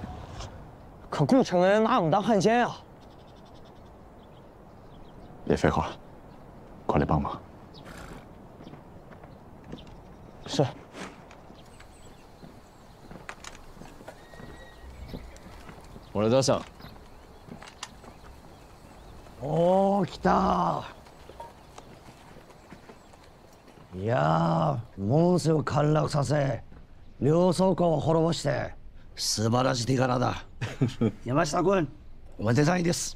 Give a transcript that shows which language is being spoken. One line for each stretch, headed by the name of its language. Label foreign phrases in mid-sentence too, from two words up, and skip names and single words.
Chinese: 可顾城人拿我们当汉奸啊！别废话，快来帮忙。是。我来搭上。
Japanese: おー、来た。いやー、門瀬を陥落させ、両倉庫を滅ぼして、素晴らしい手柄だ。山下君、おめでたいです。